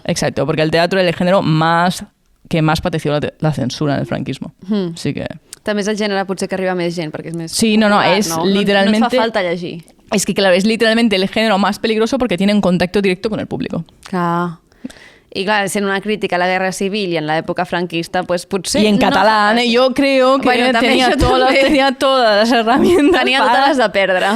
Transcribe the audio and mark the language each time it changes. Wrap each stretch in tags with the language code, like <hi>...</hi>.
<es>Exacto, porque el teatro era el género que más padeció la censura en el franquismo. Así que...</es> <ca>També és el gènere potser que arriba més gent, perquè és més...</ca> <es>Sí, no, es literalmente...</es> <ca>No ens fa falta llegir.</ca> <es>Es que, claro, es literalmente el género más peligroso porque tiene un contacto directo con el público.</es> <ca>Clar. I clar, sent una crítica a la Guerra Civil i en l'època franquista, pues potser...</ca> <es>Y en catalán, yo creo que Bueno, también tenía, yo todas, también. tenía todas las herramientas.</es> <ca>Tenia para- totes les de perdre.</ca>